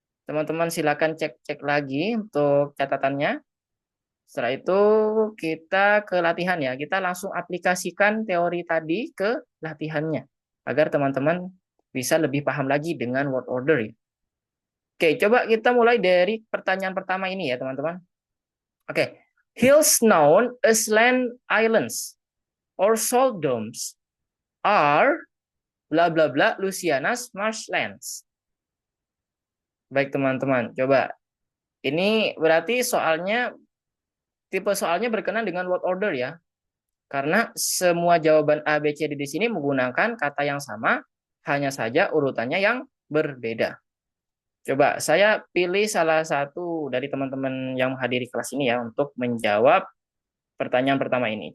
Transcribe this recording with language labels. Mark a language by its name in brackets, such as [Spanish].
[Indonesian] Teman-teman silakan cek-cek lagi untuk catatannya. Setelah itu kita ke latihan ya. Kita langsung aplikasikan teori tadi ke latihannya. Agar teman-teman bisa lebih paham lagi dengan word order ya. Oke, coba kita mulai dari pertanyaan pertama ini ya teman-teman. [English] Oke, hills known as land islands or salt domes are bla bla bla Louisiana's marshlands. [Indonesian] Baik teman-teman, coba. Ini berarti soalnya tipe soalnya berkenaan dengan word order ya. Karena semua jawaban A, B, C, D di sini menggunakan kata yang sama, hanya saja urutannya yang berbeda. Coba saya pilih salah satu dari teman-teman yang menghadiri kelas ini ya untuk menjawab pertanyaan pertama ini.